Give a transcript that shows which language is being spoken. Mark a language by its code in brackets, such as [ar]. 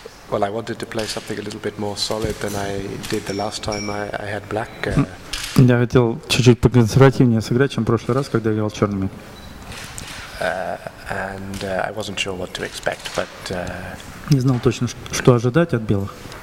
[en] Well, I wanted to play something a little bit more solid than I did the last time I had black. [ru] Я хотел чуть-чуть поконсервативнее сыграть, чем в прошлый раз, когда играл черными. [en] And I wasn't sure what to expect, but [ru] Не знал точно, что ожидать от белых.